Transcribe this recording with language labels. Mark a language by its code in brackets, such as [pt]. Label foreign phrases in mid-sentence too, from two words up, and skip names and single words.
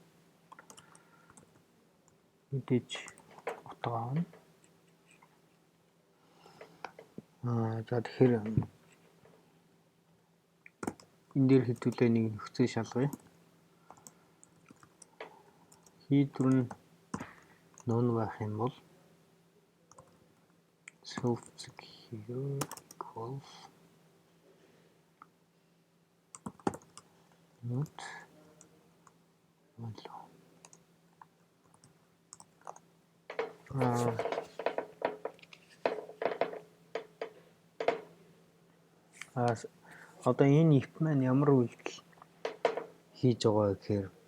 [mn] Мэдээж утга авна. За тэгэхээр энэ дээр хэдүүлээ нэг нөхцөл шалгая. Хийдвэр нь нон байх юм бол [en] self here equals not [mn] одоо энэ if маань ямар үйлдэл хийж байгаа гэхээр